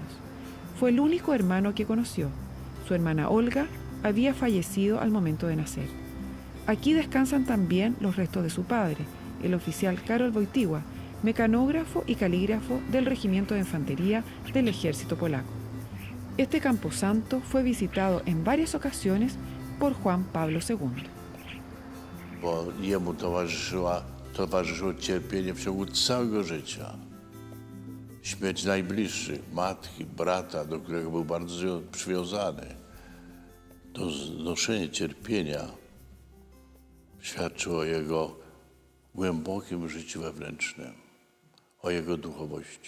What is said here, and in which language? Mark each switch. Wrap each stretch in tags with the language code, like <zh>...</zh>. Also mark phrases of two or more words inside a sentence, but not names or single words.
<es>Fue el único hermano que conoció. Su hermana Olga había fallecido al momento de nacer. Aquí descansan también los restos de su padre, el oficial Karol Wojtyła, mecanógrafo y calígrafo del Regimiento de Infantería del Ejército Polaco. Este camposanto fue visitado en varias ocasiones por Juan Pablo II.</es> <pl>Bo jemu towarzyszyło cierpienie w ciągu całego życia. Śmierć najbliższych, matki, brata, do którego był bardzo przywiązany. To znoszenie cierpienia świadczyło o jego głębokim życiu wewnętrznym, o jego duchowości.</pl>